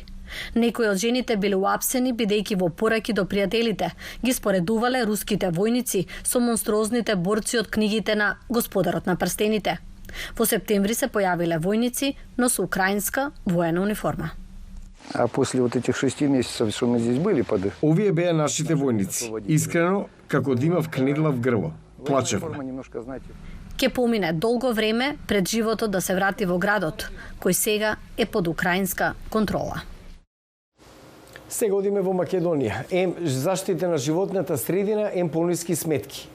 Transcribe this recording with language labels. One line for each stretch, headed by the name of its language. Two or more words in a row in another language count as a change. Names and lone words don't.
Macedonian: Некои од жените биле уапсени бидејќи во пораки до пријателите ги споредувале руските војници со монструозните борци од книгите на Господарот на прстените. Во септември се појавиле војници, но со украинска воена униформа.
Russian: А после вот этих 6 месяцев, что мы здесь были,
Macedonian: овие беа нашите војници. Искрено, како да имав кнедлав грло. Плачевме. Ке помине долго време пред животот да се врати во градот, кој сега е под украинска контрола. Сега одиме во Македонија. Ем заштита на животната средина, ем пониски сметки.